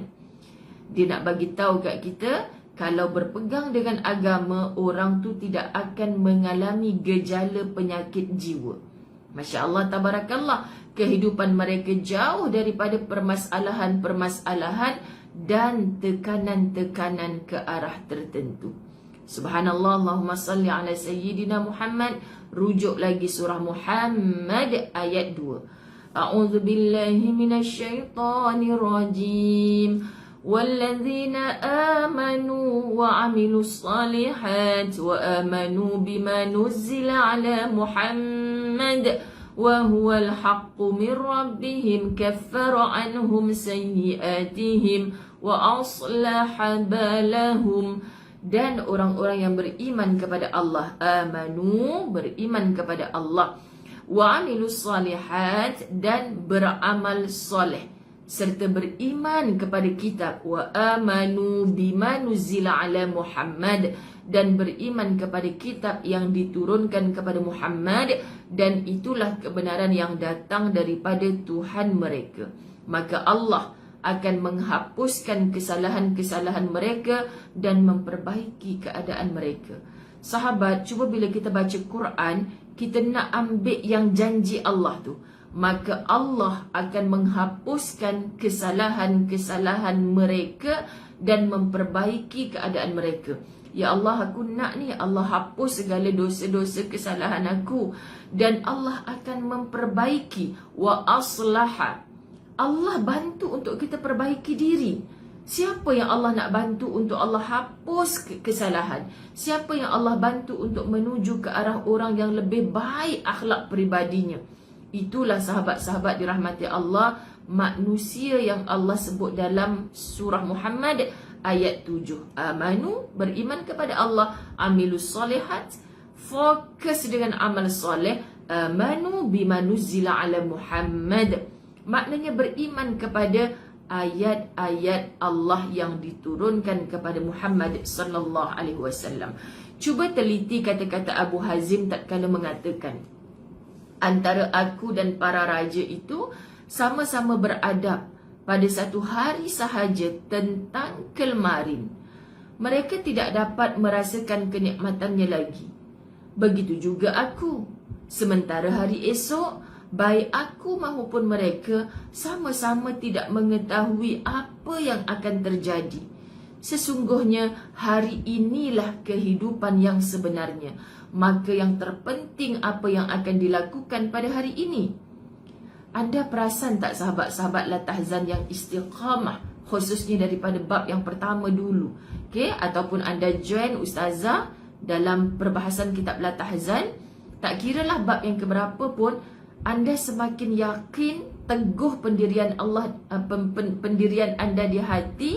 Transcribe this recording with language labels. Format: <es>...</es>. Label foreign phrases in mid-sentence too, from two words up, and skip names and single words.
<ms>Dia nak bagi tahu kat kita, kalau berpegang dengan agama, orang tu tidak akan mengalami gejala penyakit jiwa.</ms> <ar>ما شاء الله تبارك الله,</ar> <ms>kehidupan mereka jauh daripada permasalahan-permasalahan dan tekanan-tekanan ke arah tertentu.</ms> <ar>سبحان الله، اللهم صل على سيدنا محمد.</ar> <ms>Rujuk lagi surah Muhammad ayat 2.</ms> <ar>أعوذ بالله من الشيطان الرجيم. والذين آمنوا وعملوا الصالحات وآمنوا بما نزل على محمد وهو الحق من ربهم كفر عنهم سيئاتهم وأصلح بالهم.</ar> <ms>Dan orang-orang yang beriman kepada Allah, amanu, beriman kepada Allah,</ms> <ar>وعملوا الصالحات,</ar> <ms>dan beramal soleh. serta beriman kepada kitab,</ms> <ar>وآمنوا بما نزل على محمد,</ar> <ms>dan beriman kepada kitab yang diturunkan kepada Muhammad, dan itulah kebenaran yang datang daripada Tuhan mereka. Maka Allah akan menghapuskan kesalahan-kesalahan mereka dan memperbaiki keadaan mereka. Sahabat, cuba bila kita baca Quran, kita nak ambil yang janji Allah tu, maka Allah akan menghapuskan kesalahan-kesalahan mereka dan memperbaiki keadaan mereka. Ya Allah, aku nak ni, Allah hapus segala dosa-dosa kesalahan aku, dan Allah akan memperbaiki.</ms> <ar>وأصلح,</ar> <ms>Allah bantu untuk kita perbaiki diri. Siapa yang Allah nak bantu untuk Allah hapus kesalahan? Siapa yang Allah bantu untuk menuju ke arah orang yang lebih baik akhlak peribadinya? Itulah sahabat-sahabat dirahmati Allah, manusia yang Allah sebut dalam surah Muhammad ayat 7. Amanu, beriman kepada Allah,</ms> <ar>عملوا الصالحات,</ar> <ms>fokus dengan amal soleh.</ms> <ar>آمنوا بما نزل على محمد,</ar> <ms>maknanya beriman kepada ayat-ayat Allah yang diturunkan kepada Muhammad</ms> <ar>صلى الله عليه وسلم.</ar> <ms>Cuba teliti kata-kata Abu Hazim tatkala mengatakan, antara aku dan para raja itu sama-sama beradab pada satu hari sahaja tentang kelmarin. Mereka tidak dapat merasakan kenikmatannya lagi. Begitu juga aku. Sementara hari esok, baik aku maupun mereka sama-sama tidak mengetahui apa yang akan terjadi. Sesungguhnya hari inilah kehidupan yang sebenarnya. Maka yang terpenting apa yang akan dilakukan pada hari ini. Anda perasan tak sahabat-sahabat La Tahzan yang istiqamah, khususnya daripada bab yang pertama dulu, okay? Ataupun anda join Ustazah dalam perbahasan kitab La Tahzan, tak kiralah bab yang keberapa pun, anda semakin yakin teguh pendirian Allah, pendirian anda di hati.</ms>